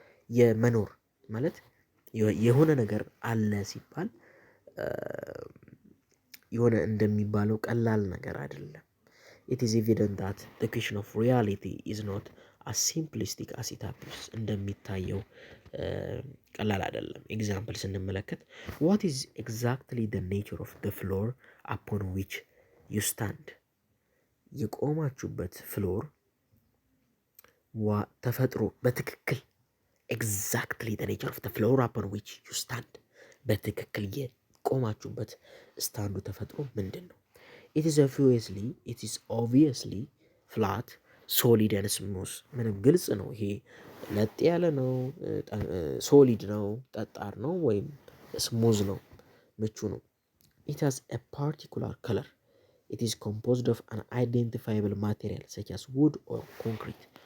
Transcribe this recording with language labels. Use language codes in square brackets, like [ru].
[am] የመኖር ማለት የሆነ ነገር አለ ሲባል የሆነ እንደሚባለው ቀላል ነገር አይደለም። [en] it is evident that the question of reality is not as simplistic as it appears. [am] እንደሚታየው ቀላል አይደለም። ኤግዛምፕል ስንመለከት [en] what is exactly the nature of the floor upon which you stand? [am] የቆማችሁበት ፍሎር ተፈጥሮ በትክክል [en] exactly the nature of the floor upon which you stand [am] በትክክል የቆማችሁበት ስታንዱ ተፈጥሮ ምንድን ነው? [en] it is obviously flat, solid and smooth. [am] ምንም ግልጽ ነው። ይሄ ለጥ ያለ ነው፣ ሶሊድ ነው፣ ጠጣር ነው ወይም ስሙዝ ነው፣ ምቹ ነው። [en] it has a particular color. it is composed of an identifiable material such as wood or concrete.